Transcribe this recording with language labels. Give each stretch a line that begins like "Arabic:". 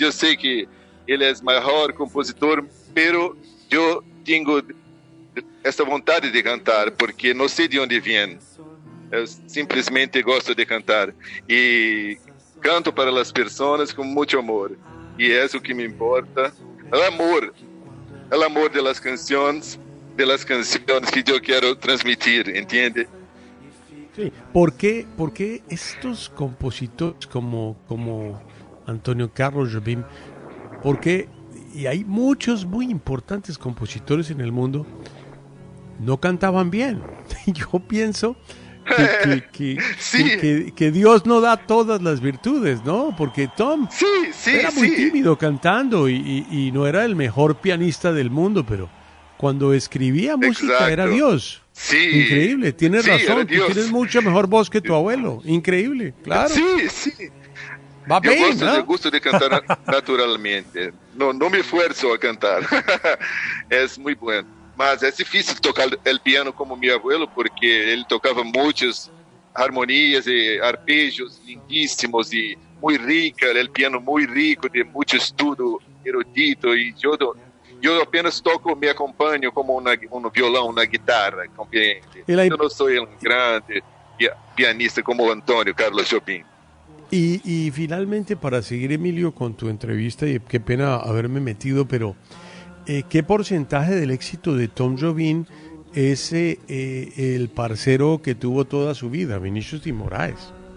Portuguese: Eu sei que ele é o maior compositor, mas eu tenho essa vontade de cantar, porque não sei de onde vem. Eu simplesmente gosto de cantar. E canto para as pessoas com muito amor. E é o que me importa. O amor. O amor das canções.
Spanish: De las canciones que yo quiero transmitir, ¿entiende? Sí. ¿Por qué estos compositores como Antônio Carlos Jobim, y hay muchos muy importantes compositores en el mundo, no cantaban bien? Yo pienso que Dios no da todas las virtudes, ¿no? Porque Tom era muy tímido cantando y no era el mejor pianista del mundo, pero cuando escribía música, exacto, era Dios. Sí. Increíble, tienes razón. Tú tienes mucha mejor voz que tu abuelo. Increíble, claro. Sí, sí. Va bien, yo gusto, ¿no? Yo gusto de cantar naturalmente. No me esfuerzo a cantar. Es muy bueno. Mas es difícil tocar el piano como mi abuelo, porque él tocaba muchas armonías y arpegios lindísimos y muy rica. El piano muy rico, de mucho estudio erudito. Y yo...
Portuguese: Eu apenas toco, me acompanho como um violão, uma guitarra, compreende? Eu não sou um grande pianista como o Antônio Carlos Jobim. E finalmente, para seguir,
Spanish: Emilio, com tu entrevista, e que pena haberme metido, pero que porcentaje del éxito de Tom Jobim é el parceiro que tuvo toda su vida, Vinícius de Moraes?